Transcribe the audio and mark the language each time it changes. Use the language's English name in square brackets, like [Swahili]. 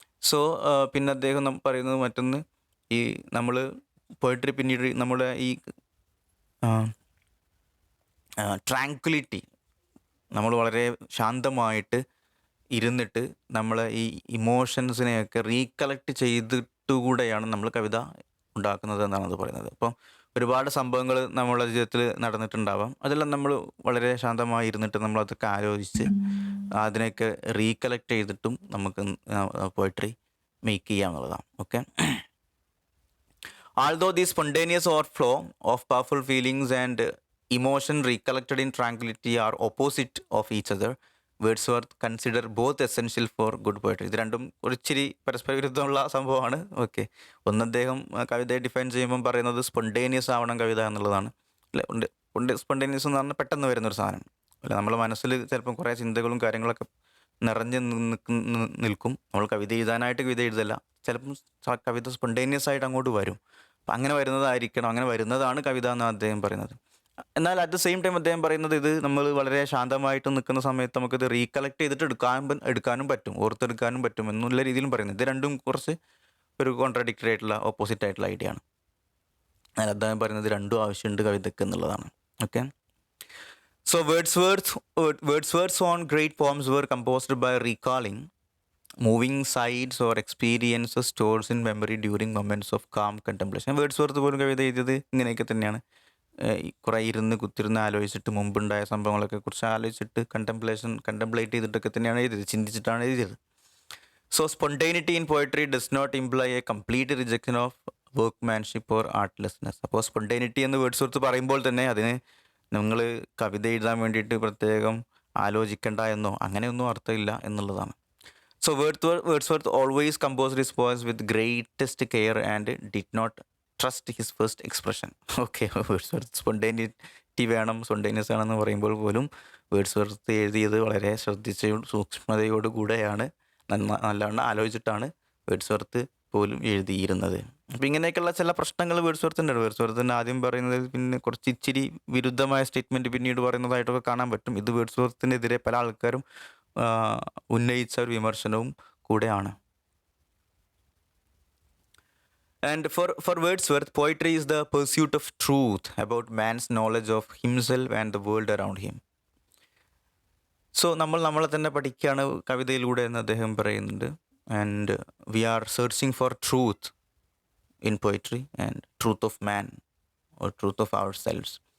[Malayalam] So പിന്നെ അദ്ദേഹം പറയുന്നത് മറ്റൊന്ന്, ഈ നമ്മൾ പോയട്രി പിന്നീട് നമ്മുടെ ഈ ട്രാങ്ക്വിലിറ്റി, നമ്മൾ വളരെ ശാന്തമായിട്ട് ഇരുന്നിട്ട് നമ്മൾ ഈ ഇമോഷൻസിനെയൊക്കെ റീകളക്ട് ചെയ്തിട്ടുകൂടെയാണ് നമ്മൾ കവിത ഉണ്ടാക്കുന്നത് എന്നാണ് അത് പറയുന്നത്. അപ്പോൾ ഒരുപാട് സംഭവങ്ങൾ നമ്മളുടെ ജീവിതത്തിൽ നടന്നിട്ടുണ്ടാവാം. അതെല്ലാം നമ്മൾ വളരെ ശാന്തമായി ഇരുന്നിട്ട് നമ്മളതൊക്കെ ആലോചിച്ച് അതിനെയൊക്കെ റീകളക്ട് ചെയ്തിട്ടും നമുക്ക് poetry make ചെയ്യാന്നുള്ളതാണ്. Okay. [English] Although the spontaneous overflow of powerful feelings and emotion recollected in tranquility are opposite of each other, Wordsworth consider both essential for good poetry. [Malayalam] ഇത് രണ്ടും ഒരിച്ചിരി പരസ്പര വിരുദ്ധമുള്ള സംഭവമാണ്. ഓക്കെ. ഒന്ന് അദ്ദേഹം കവിതയെ ഡിഫൈൻ ചെയ്യുമ്പം പറയുന്നത് സ്പോണ്ടേനിയസ് ആവണം കവിത എന്നുള്ളതാണ്. അല്ലെ, സ്പോണ്ടേനിയസ് എന്ന് പറഞ്ഞാൽ പെട്ടെന്ന് വരുന്നൊരു സാധനം അല്ല. നമ്മുടെ മനസ്സിൽ ചിലപ്പം കുറേ ചിന്തകളും കാര്യങ്ങളൊക്കെ നിറഞ്ഞ് നിൽക്കും. നമ്മൾ കവിത എഴുതാനായിട്ട് കവിത എഴുതല്ല, ചിലപ്പം കവിത സ്പോണ്ടേനിയസ് ആയിട്ട് അങ്ങോട്ട് വരും. അപ്പം അങ്ങനെ വരുന്നതായിരിക്കണം, അങ്ങനെ വരുന്നതാണ് കവിത എന്നാണ് അദ്ദേഹം പറയുന്നത്. എന്നാൽ അറ്റ് ദ സെയിം ടൈം അദ്ദേഹം പറയുന്നത് ഇത് നമ്മൾ വളരെ ശാന്തമായിട്ട് നിൽക്കുന്ന സമയത്ത് നമുക്കിത് റീകളക്ട് ചെയ്തിട്ട് എടുക്കാനും പറ്റും, ഓർത്തെടുക്കാനും പറ്റും എന്നുള്ള രീതിയിലും പറയുന്നത്. ഇത് രണ്ടും കുറച്ച് ഒരു കോൺട്രാഡിക്ടറി ആയിട്ടുള്ള ഓപ്പോസിറ്റ് ആയിട്ടുള്ള ഐഡിയ ആണ്. എന്നാൽ അദ്ദേഹം പറയുന്നത് രണ്ടും ആവശ്യമുണ്ട് കവിതയ്ക്ക് എന്നുള്ളതാണ്. Okay. [English] So Wordsworth's own great poems were composed by recalling moving sights or experiences stored in memory during moments of calm contemplation. [Malayalam] Wordsworth പോലും കവിത എഴുതിയത് ഇങ്ങനെയൊക്കെ തന്നെയാണ്. കുറേ കുത്തിരുന്ന് ആലോചിച്ചിട്ട് മുമ്പുണ്ടായ സംഭവങ്ങളൊക്കെ കുറിച്ച് ആലോചിച്ചിട്ട് കണ്ടംപ്ലേറ്റ് ചെയ്തിട്ടൊക്കെ തന്നെയാണ് എഴുതിയത്, ചിന്തിച്ചിട്ടാണ് എഴുതിയത്. [English] So spontaneity in poetry does not imply a complete rejection of workmanship or artlessness. [Malayalam] അപ്പോൾ സ്പോണ്ടേനിറ്റി എന്ന് വേർഡ്സ്വർത്ത് പറയുമ്പോൾ തന്നെ അതിന് നിങ്ങൾ കവിത എഴുതാൻ വേണ്ടിയിട്ട് പ്രത്യേകം ആലോചിക്കേണ്ട എന്നോ അങ്ങനെയൊന്നും അർത്ഥമില്ല എന്നുള്ളതാണ്. [English] So Wordsworth always composed his poems with greatest care and did not trust his first expression. Okay. [Malayalam] Wordsworth spontaneity വേണം, സ്പോണ്ടേനിയസ് ആണെന്ന് പറയുമ്പോൾ പോലും വേർഡ്സ്വർത്ത് എഴുതിയത് വളരെ സൂക്ഷ്മതയോടുകൂടെയാണ്, നല്ലവണ്ണം ആലോചിച്ചിട്ടാണ് വേർഡ്സ്വർത്ത് പോലും എഴുതിയിരുന്നത്. അപ്പം ഇങ്ങനെയൊക്കെയുള്ള ചില പ്രശ്നങ്ങൾ വേർഡ്സ്വർത്തിൻ്റെ ആദ്യം പറയുന്നത് പിന്നെ കുറച്ച് ഇച്ചിരി വിരുദ്ധമായ സ്റ്റേറ്റ്മെൻറ്റ് പിന്നീട് പറയുന്നതായിട്ടൊക്കെ കാണാൻ പറ്റും. ഇത് വേർഡ്സ്വർത്തിനെതിരെ പല ആൾക്കാരും ഉന്നയിച്ച ഒരു വിമർശനവും കൂടെയാണ്. [English] And for Wordsworth, poetry is the pursuit of truth about man's knowledge of himself and the world around him. [Malayalam] So നമ്മളെ തന്നെ പഠിക്കുകയാണ് കവിതയിലൂടെ എന്ന് അദ്ദേഹം പറയുന്നുണ്ട്. [English] And we are searching for truth in poetry and truth of man or truth of ourselves.